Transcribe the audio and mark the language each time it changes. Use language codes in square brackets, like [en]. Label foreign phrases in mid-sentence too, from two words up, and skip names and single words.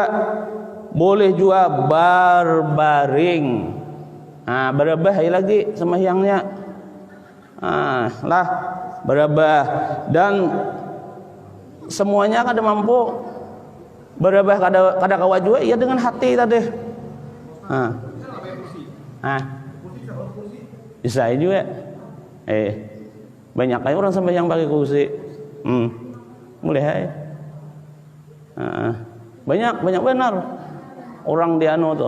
[id] Boleh juga berbaring. [bjn] Berebah lagi sembahyangnya. Berebah, dan semuanya kada mampu. Berebah kada kawa juga, [id] ya dengan hati tadi. Bisa juga. Banyak kayak orang sembahyang pakai kursi. [bjn] Mulai banyak benar orang di tuh.